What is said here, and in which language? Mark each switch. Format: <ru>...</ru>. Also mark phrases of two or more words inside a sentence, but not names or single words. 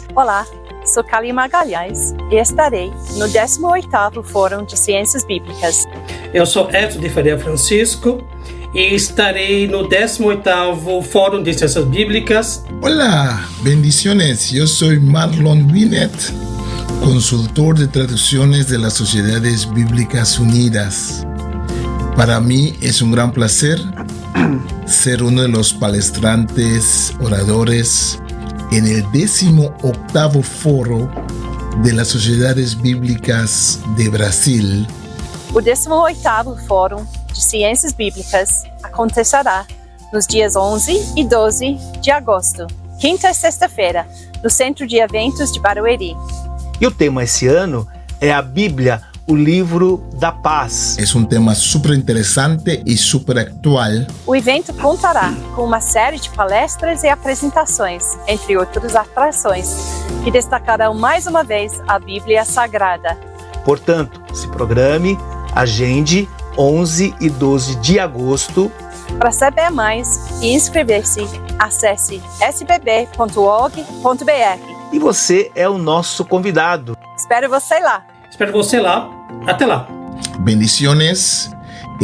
<pt>Olá, sou Kali Magalhães e estarei no 18º Fórum de Ciências Bíblicas. Eu sou Edson de Faria Francisco e estarei no 18º Fórum de Ciências Bíblicas. Olá,</pt> <es>bendiciones, yo soy Marlon Binet, consultor de traducciones de las Sociedades Bíblicas Unidas. Para mí es un gran placer ser uno de los palestrantes oradores en el 18º Foro de las Sociedades Bíblicas de Brasil.</es> <pt>O 18º Fórum de Ciências Bíblicas acontecerá nos dias 11 e 12 de agosto, quinta e sexta-feira, no Centro de Eventos de Barueri. E o tema esse ano é a Bíblia, o livro da paz.</pt> <es>Es un tema súper interesante y súper actual.</es> <pt>O evento contará com uma série de palestras e apresentações, entre outras atrações, que destacarão mais uma vez a Bíblia Sagrada. Portanto, se programe, agende 11 e 12 de agosto. Para saber mais e inscrever-se, acesse sbb.org.br. E você é o nosso convidado. Espero você lá. Espero você lá. Até lá.</pt>